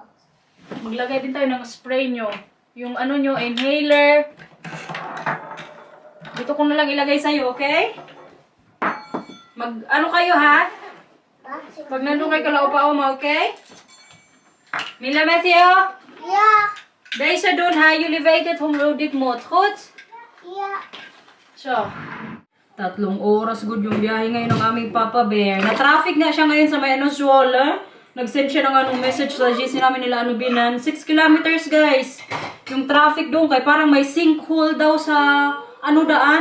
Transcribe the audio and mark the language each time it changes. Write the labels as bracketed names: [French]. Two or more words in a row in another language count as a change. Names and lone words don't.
[Filipino] Maglagay din tayo ng spray nyo. Yung nyo, inhaler. Dito ko na lang ilagay sa'yo, okay? Kayo, ha? Pag nandun kayo kala upa-uma, okay? Mila, Matthew? [Dutch] Ja. Deze doen ha, jullie weten het hoe dit moet, goed? Ja. [Filipino] So, 3 oras good yung biyahe ngayon ng aming Papa Bear. Na-traffic nga siya ngayon sa may Swalla. Nag-send siya ng anong message sa GC namin nila Binan. [English] 6 kilometers guys. [Filipino] Yung traffic doon kay parang may sinkhole daw sa daan.